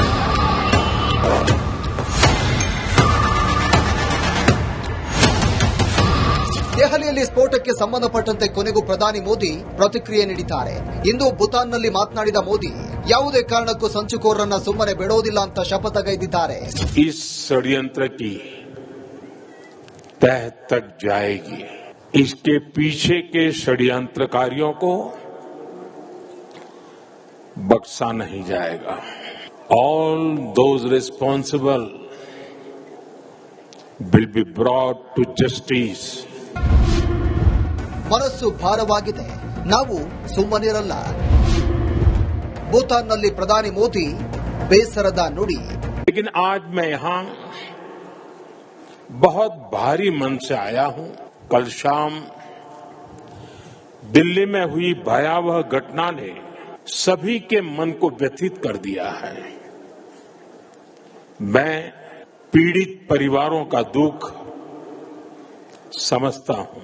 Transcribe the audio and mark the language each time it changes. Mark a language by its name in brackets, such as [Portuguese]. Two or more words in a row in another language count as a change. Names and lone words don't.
[Kannada] ದೆಹಲಿಯಲ್ಲಿ ಸ್ಫೋಟಕ್ಕೆ ಸಂಬಂಧಪಟ್ಟಂತೆ ಕೊನೆಗೂ ಪ್ರಧಾನಿ ಮೋದಿ ಪ್ರತಿಕ್ರಿಯೆ ನೀಡಿದ್ದಾರೆ. ಇಂದು ಭೂತಾನ್ನಲ್ಲಿ ಮಾತನಾಡಿದ ಮೋದಿ ಯಾವುದೇ ಕಾರಣಕ್ಕೂ ಸಂಚುಕೋರರನ್ನ ಸುಮ್ಮನೆ ಬಿಡೋದಿಲ್ಲ ಅಂತ ಶಪಥಗೈದಿದ್ದಾರೆ. [Hindi] इस षड्यंत्र की तह तक जाएगी. इसके पीछे के षड्यंत्रकारियों को बख्शा नहीं जाएगा. [English] All those responsible will be brought to justice. [Kannada] ಮನಸ್ಸು ಭಾರವಾಗಿದೆ, ನಾವು ಸುಮ್ಮನಿರಲ್ಲ. ಭೂತಾನ್ನಲ್ಲಿ ಪ್ರಧಾನಿ ಮೋದಿ ಬೇಸರದ ನುಡಿ. [Hindi] लेकिन आज मैं यहां बहुत भारी मन से आया हूं. कल शाम दिल्ली में हुई भयावह घटना ने सभी के मन को व्यथित कर दिया है. मैं पीड़ित परिवारों का दुख समझता हूं.